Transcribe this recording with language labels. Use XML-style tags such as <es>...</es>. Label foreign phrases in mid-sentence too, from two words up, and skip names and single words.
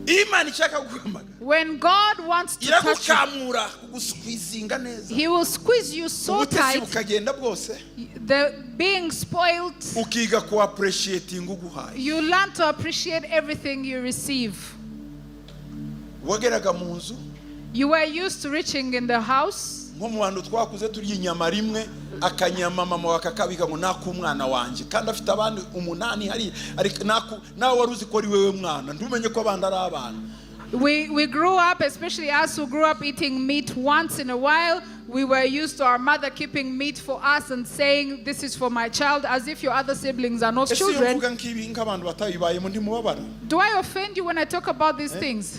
<en>When God wants to touch you, He will squeeze you so tight. The being spoiled, you learn to appreciate everything you receive. You were used to reaching in the house.</en> <rw>akanyama mama wakakabika ngo nakumwana wanje kandi afite abandi umunani hari nawe waruzi ko ari wewe mwana ntumenye ko abandi ari abana.</rw> <en>We grew up, especially us who grew up eating meat once in a while. We were used to our mother keeping meat for us and saying, this is for my child, as if your other siblings are not children. Do I offend you when I talk about these things?</en>